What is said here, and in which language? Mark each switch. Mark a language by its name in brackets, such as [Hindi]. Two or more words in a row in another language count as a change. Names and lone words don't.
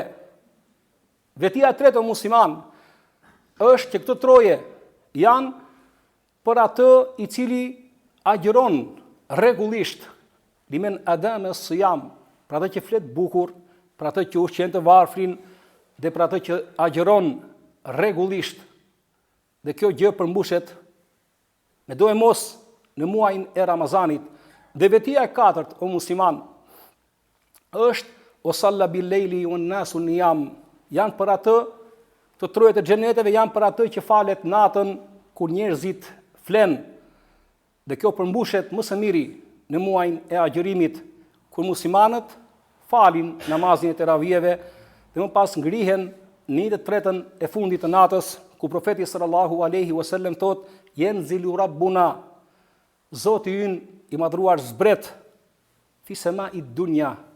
[Albanian] Vetia e tretë o musliman është që këto troje janë për atë i cili agjeron rregullisht, [Arabic] لمن أدام الصيام, [Albanian] për atë që flet bukur, për atë që ushqen të varfrin dhe për atë që agjeron rregullisht. Dhe kjo gjë përmbushet me do e mos në muajin e Ramazanit. Dhe vetia e katërt o musliman është [Arabic] وصلى بالليل والناس نيام, [Albanian] janë për atë të trojet e xheneteve, janë për atë që falet natën kur njerëzit flen. Dhe kjo përmbushet më së miri në muajin e agjerimit, kur muslimanët falin namazin e teravijeve dhe më pas ngrihen në të tretën e fundit të natës, ku profeti [Arabic] صلى الله عليه وسلم [Albanian] thot: [Arabic] "ينزل ربنا", [Albanian] Zoti ynë i madhruar zbret [Arabic] في السماء الدنيا.